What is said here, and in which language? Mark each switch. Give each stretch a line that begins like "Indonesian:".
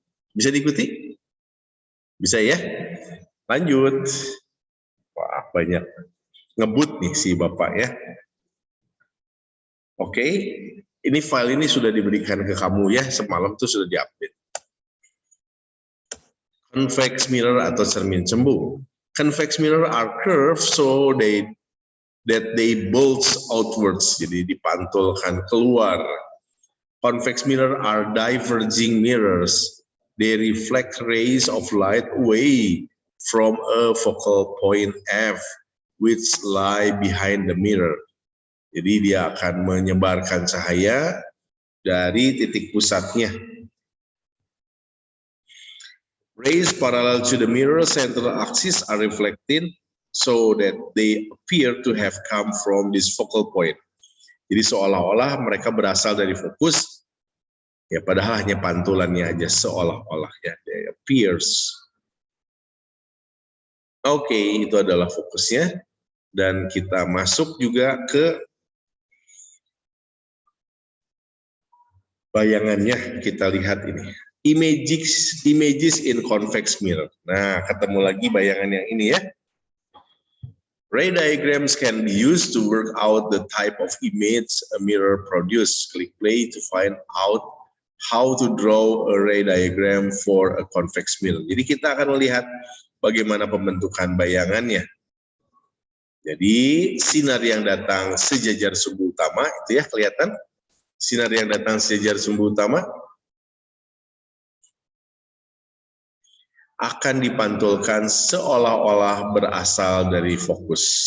Indonesian: Bisa diikuti? Bisa ya? Lanjut. Wah, banyak ngebut nih si Bapak ya. Oke, ini file ini sudah diberikan ke kamu ya, semalam tuh sudah diupdate. Convex mirror atau cermin cembung.
English: Convex mirror are curved so that they bulge outwards,
Indonesian: jadi dipantulkan keluar.
English: Convex mirror are diverging mirrors. They reflect rays of light away from a focal point F, which lie behind the mirror.
Indonesian: Jadi dia akan menyebarkan cahaya dari titik pusatnya.
English: Rays parallel to the mirror central axis are reflected so that they appear to have come from this focal point.
Indonesian: Jadi seolah-olah mereka berasal dari fokus, ya padahal hanya pantulannya aja, seolah-olah ya,
English: they appears.
Indonesian: Oke, itu adalah fokusnya. Dan kita masuk juga ke bayangannya, kita lihat ini.
English: Images in convex mirror.
Indonesian: Nah, ketemu lagi bayangan yang ini ya.
English: Ray diagrams can be used to work out the type of image a mirror produces. Click play to find out how to draw a ray diagram for a convex mirror.
Indonesian: Jadi kita akan melihat bagaimana pembentukan bayangannya. Jadi sinar yang datang sejajar sumbu utama, itu ya kelihatan. Sinar yang datang sejajar sumbu utama akan dipantulkan seolah-olah berasal dari fokus.